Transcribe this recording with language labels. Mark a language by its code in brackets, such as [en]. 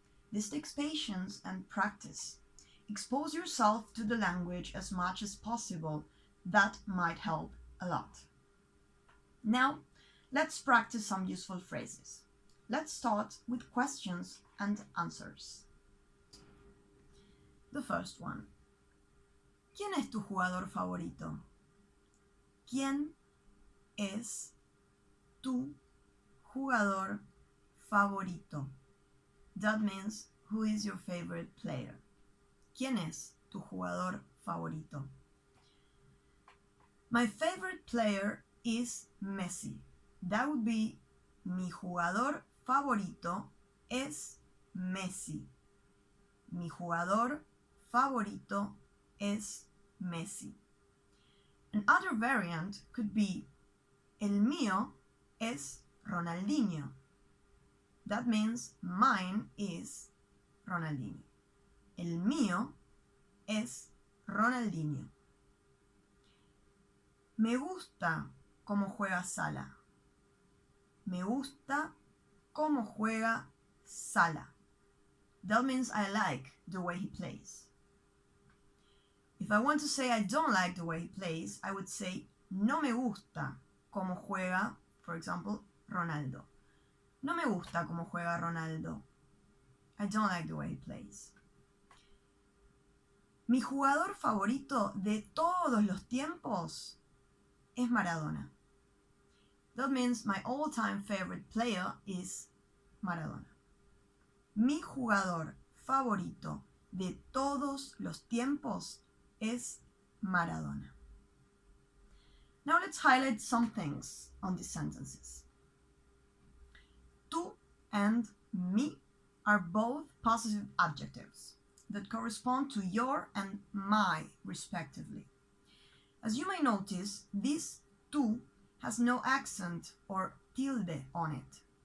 [en] This takes patience and practice. Expose yourself to the language as much as possible. That might help a lot. Now, let's practice some useful phrases. Let's start with questions and answers. The first one. [es] ¿Quién es tu jugador favorito? ¿Quién es tu jugador favorito? [en] That means, who is your favorite player? [es] ¿Quién es tu jugador favorito? [en] My favorite player is Messi. That would be [es] mi jugador favorito es Messi. Mi jugador favorito es Messi. [en] Another variant could be [es] el mío es Ronaldinho. [en] That means mine is Ronaldinho. [es] El mío es Ronaldinho. Me gusta cómo juega Sala. Me gusta cómo juega Sala. [en] That means I like the way he plays. If I want to say I don't like the way he plays, I would say [es] no me gusta cómo juega, [en] for example, Ronaldo. [es] No me gusta cómo juega Ronaldo. [en] I don't like the way he plays. [es] Mi jugador favorito de todos los tiempos es Maradona. [en] That means my all-time favorite player is Maradona. [es] Mi jugador favorito de todos los tiempos es Maradona. [en] Now let's highlight some things on these sentences. Tú and mi are both possessive adjectives that correspond to your and my, respectively. As you may notice, this tú has no accent or tilde on it.